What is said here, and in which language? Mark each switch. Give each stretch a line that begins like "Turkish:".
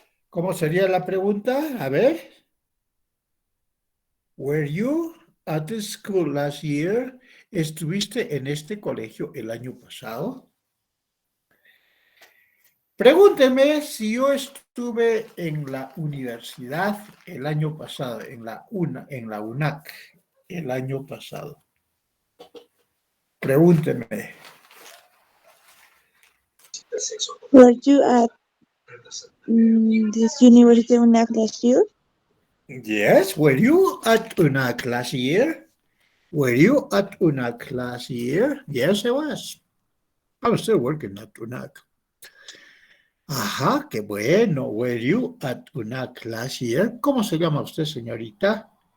Spanish: ¿Cómo sería la pregunta? A ver.
English: Were you at the school last year?
Spanish: ¿Estuviste en este colegio el año pasado? Pregúnteme si yo estuve en la universidad el año pasado, en la UNAC, el año pasado. Pregúnteme.
English: Were you at this university last year? Yes, were you at UNAC last year? Were you at UNAC last year? Yes, I was. I was still working at UNAC.
Spanish: Ajá, qué bueno.
English: Were you at UNAC last year?
Spanish: ¿Cómo se llama usted, señorita?